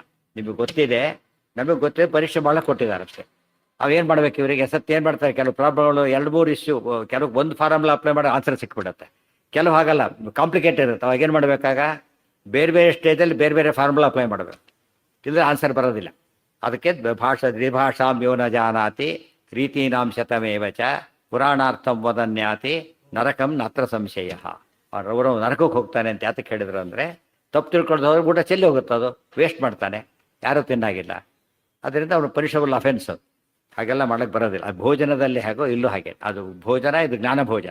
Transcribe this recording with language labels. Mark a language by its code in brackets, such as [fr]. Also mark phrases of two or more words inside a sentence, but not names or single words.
[kn] ನಿಮಗೆ ಗೊತ್ತಿದೆ, ನಮಗೆ ಗೊತ್ತಿದೆ, ಪರೀಕ್ಷೆ ಭಾಳ ಕೊಟ್ಟಿದ್ದಾರೆ ಅಷ್ಟೇ. ಅವೇನು ಮಾಡ್ಬೇಕು ಇವರಿಗೆ? ಸತ್ತು ಏನು ಮಾಡ್ತಾರೆ, ಕೆಲವು ಪ್ರಾಬ್ಲಮ್ಗಳು 2-3 ಇಶ್ಯೂ, ಕೆಲವು ಒಂದು [en] formula apply [kn] ಮಾಡಿ ಆನ್ಸರ್ ಸಿಕ್ಬಿಡುತ್ತೆ. ಕೆಲವು ಹಾಗಲ್ಲ, ಕಾಂಪ್ಲಿಕೇಟೆಡ್ ಇರುತ್ತೆ. ಅವಾಗ ಏನು ಮಾಡಬೇಕಾಗ ಬೇರೆ ಬೇರೆ ಸ್ಟೇಜಲ್ಲಿ ಬೇರೆ ಬೇರೆ [en] formula apply [kn] ಮಾಡಬೇಕು, ಇಲ್ಲದ್ರೆ ಆನ್ಸರ್ ಬರೋದಿಲ್ಲ. [sa] ಅದಕ್ಕೆ ದ್ವಿಭಾಷಾಂ ಯೋ ನ ಜಾನಾತಿ ರೀತೀನಾಂ ಶತಮೇವ ಚ ಪುರಾಣಾರ್ಥಂ ವದನ್ಯಾತಿ ನರಕಂ ನಾತ್ರ ಸಂಶಯ. [kn] ಅವರು ನರಕಕ್ಕೆ ಹೋಗ್ತಾನೆ ಅಂತ ಯಾತಕ್ಕೆ ಹೇಳಿದ್ರು ಅಂದರೆ, ತಪ್ಪು ತಿಳ್ಕೊಳ್ಳೋದು ಊಟ ಚೆಲ್ಲಿ ಹೋಗುತ್ತೆ, ಅದು ವೇಸ್ಟ್ ಮಾಡ್ತಾನೆ, ಯಾರೂ ತಿನ್ನಾಗಿಲ್ಲ. ಅದರಿಂದ ಅವನು [en] punishable offence. [kn] ಅದು ಹಾಗೆಲ್ಲ ಮಾಡೋಕ್ಕೆ ಬರೋದಿಲ್ಲ. ಅದು ಭೋಜನದಲ್ಲಿ ಹೇಗೋ ಇಲ್ಲೂ ಹಾಗೆ. ಅದು ಭೋಜನ, ಇದು ಜ್ಞಾನ ಭೋಜನ.